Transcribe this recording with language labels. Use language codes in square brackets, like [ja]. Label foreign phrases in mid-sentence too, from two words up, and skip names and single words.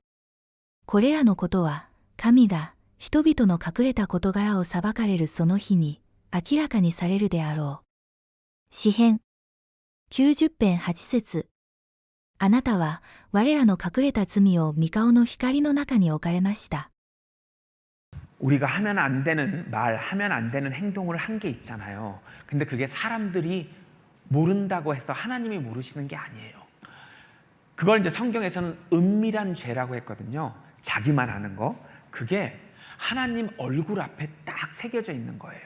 [ja] これらのことは、神が人々の隠れた事柄を裁かれるその日に明らかにされるであろう。詩編90編8節あなたは我らの隠れた罪を御顔の光の中に置かれました。 [ko] 우리가 하면 안 되는 말, 하면 안 되는 행동을 한 게 있잖아요. 근데 그게 사람들이 모른다고 해서 하나님이 모르시는 게 아니에요. 그걸 이제 성경에서는 은밀한 죄라고 했거든요. 자기만 아는 거. 그게 하나님 얼굴 앞에 딱 새겨져 있는 거예요.